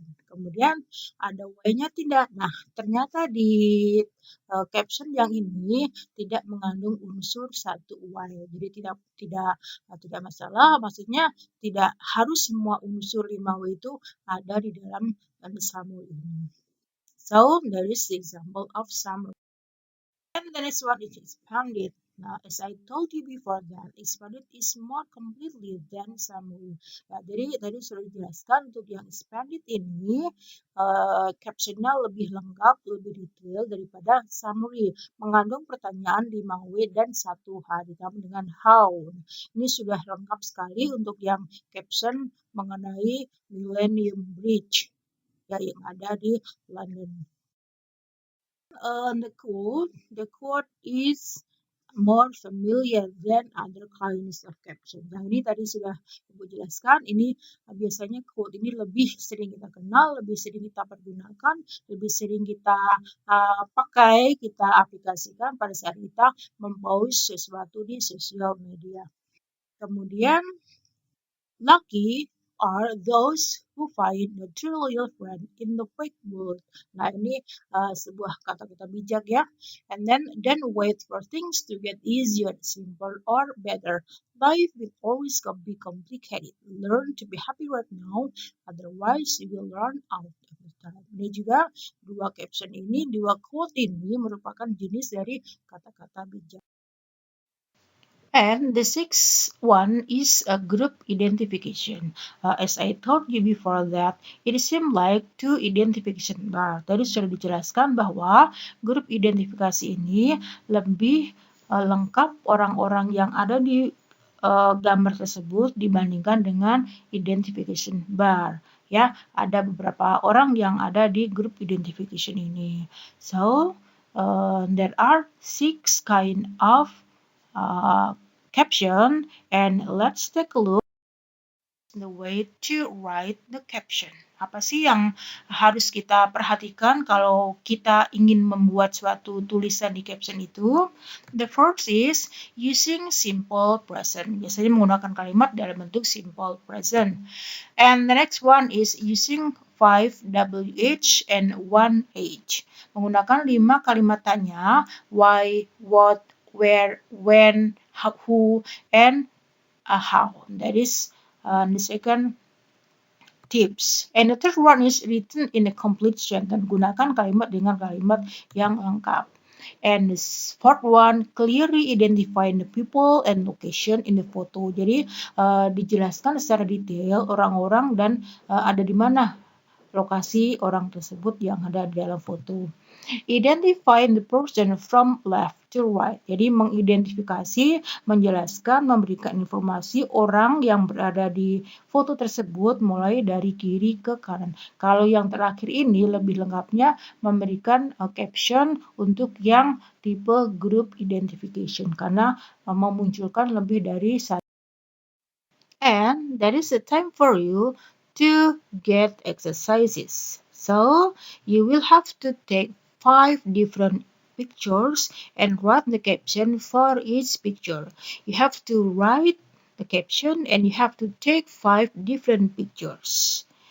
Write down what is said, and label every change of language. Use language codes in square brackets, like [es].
[id] Kemudian ada why-nya tidak. Nah, ternyata di caption yang ini tidak mengandung unsur satu why. Jadi tidak masalah. Maksudnya tidak harus semua unsur 5W itu ada di dalam summary ini. [en] So, there is the example of summary. And the next one is expanded. Now, as I told you before that, expanded is more completely than summary. [id] Nah, jadi tadi sudah dijelaskan untuk yang expanded ini captionnya lebih lengkap, lebih detail daripada summary. Mengandung pertanyaan 5W dan 1H ditambah dengan how. Ini sudah lengkap sekali untuk yang caption mengenai Millennium Bridge ya, yang ada di London. [en] The quote is more familiar than other kinds of caption. [id] Yang ini tadi sudah Ibu jelaskan, ini biasanya quote ini lebih sering kita kenal, lebih sering kita pergunakan, lebih sering kita pakai, kita aplikasikan pada saat kita mempost sesuatu di sosial media. Kemudian, lucky [en] are those who find the true real friend in the fake world. [id] Nah, ini sebuah kata-kata bijak ya. [en] And then wait for things to get easier, simpler, or better. Life will always be complicated. Learn to be happy right now, otherwise you will run out of time. [id] Ini juga dua caption ini, dua quote ini merupakan jenis dari kata-kata bijak. [en] And the sixth one is a group identification. As I told you before that, it seems like two identification bar. [id] Tadi sudah dijelaskan bahwa grup identifikasi ini lebih lengkap orang-orang yang ada di gambar tersebut dibandingkan dengan identification bar. Ya, ada beberapa orang yang ada di grup identification ini. [en] So, there are 6 kind of caption, and let's take a look the way to write the caption. [id] Apa sih yang harus kita perhatikan kalau kita ingin membuat suatu tulisan di caption itu? [en] The first is using simple present. [id] Biasanya menggunakan kalimat dalam bentuk simple present. [en] And the next one is using 5 WH and 1 H. [id] Menggunakan 5 kalimat tanya, [en] why, what, where, when, who, and how. That is the second tips. And the third one is written in a complete sentence. [id] Gunakan kalimat dengan kalimat yang lengkap. [en] And the fourth one, clearly identifying the people and location in the photo. [id] Jadi dijelaskan secara detail orang-orang dan ada di mana lokasi orang tersebut yang ada di dalam foto. [en] Identifying the person from left to right. [id] Jadi mengidentifikasi, menjelaskan, memberikan informasi orang yang berada di foto tersebut mulai dari kiri ke kanan. Kalau yang terakhir ini lebih lengkapnya memberikan caption untuk yang tipe group identification karena memunculkan lebih dari satu. [en] And that is the time for you to get exercises. So you will have to take 5 different pictures and write the caption for each picture. You have to write the caption and you have to take 5 different pictures.